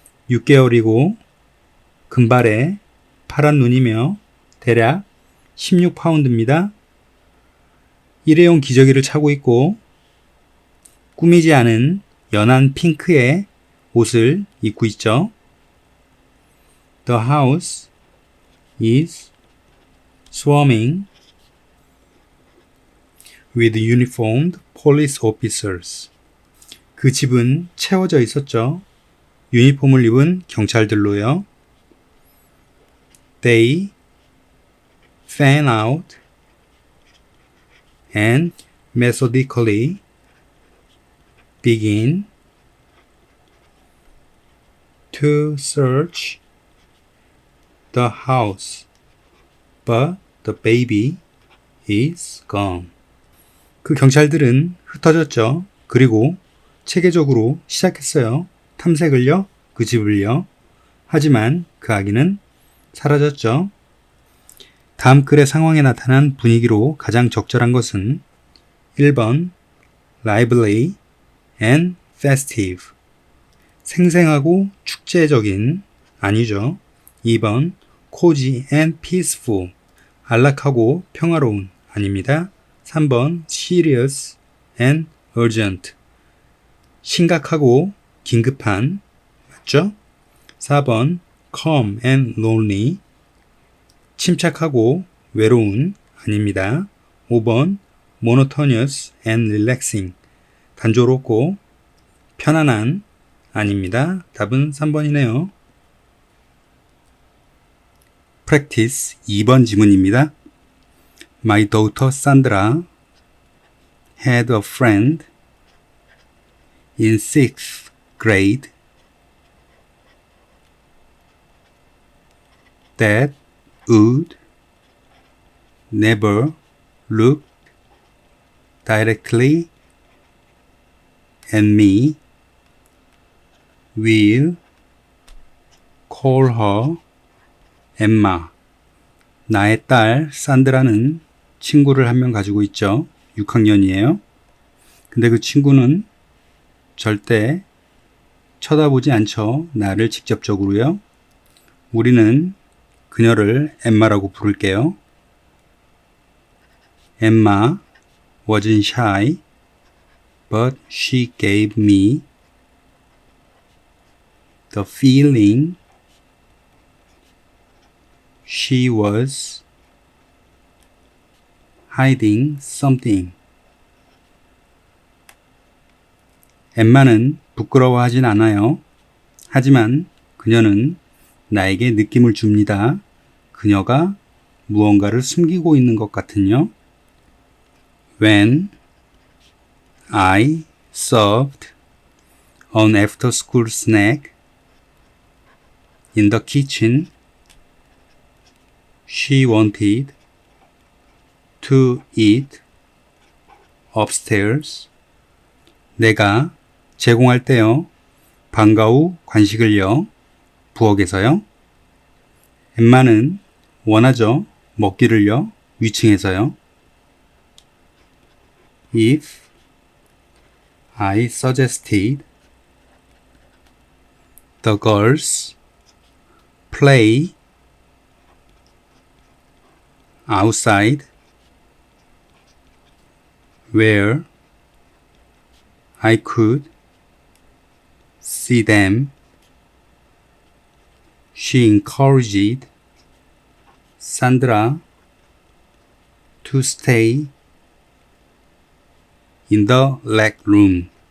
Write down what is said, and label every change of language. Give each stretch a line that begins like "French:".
Korean: 6개월이고 금발에 파란 눈이며 대략 16파운드입니다. 일회용 기저귀를 차고 있고 꾸미지 않은 연한 핑크의 옷을 입고 있죠.
English: The house is swarming with uniformed police officers.
Korean: 그 집은 채워져 있었죠. 유니폼을 입은 경찰들로요.
English: They fan out and methodically begin to search the house, but the baby is gone.
Korean: 그 경찰들은 흩어졌죠. 그리고 체계적으로 시작했어요. 탐색을요, 그 집을요. 하지만 그 아기는 사라졌죠. 다음 글의 상황에 나타난 분위기로 가장 적절한 것은 1번
English: lively and festive,
Korean: 생생하고 축제적인, 아니죠. 2번
English: cozy and peaceful,
Korean: 안락하고 평화로운, 아닙니다. 3번
English: serious and urgent,
Korean: 심각하고 긴급한, 맞죠? 4번
English: calm and lonely,
Korean: 침착하고 외로운, 아닙니다. 5번
English: monotonous and relaxing,
Korean: 단조롭고 편안한, 아닙니다. 답은 3번이네요. Practice 2번 지문입니다.
English: My daughter Sandra had a friend in 6th grade that would never look directly at me. We'll call her Emma.
Korean: 나의 딸 산드라는 친구를 한 명 가지고 있죠. 6학년이에요. 근데 그 친구는 절대 쳐다보지 않죠. 나를 직접적으로요. 우리는 그녀를 엠마라고 부를게요.
English: Emma wasn't shy, but she gave me the feeling she was hiding something.
Korean: 엠마는 부끄러워하진 않아요. 하지만 그녀는 나에게 느낌을 줍니다. 그녀가 무언가를 숨기고 있는 것 같은요.
English: When I served an after-school snack in the kitchen, she wanted to eat upstairs.
Korean: 내가 제공할 때요, 방과 후 간식을요, 부엌에서요. 엠마는 원하죠, 먹기를요, 위층에서요.
English: If I suggested the girls play outside where I could see them, she encouraged Sandra to stay in the rec room.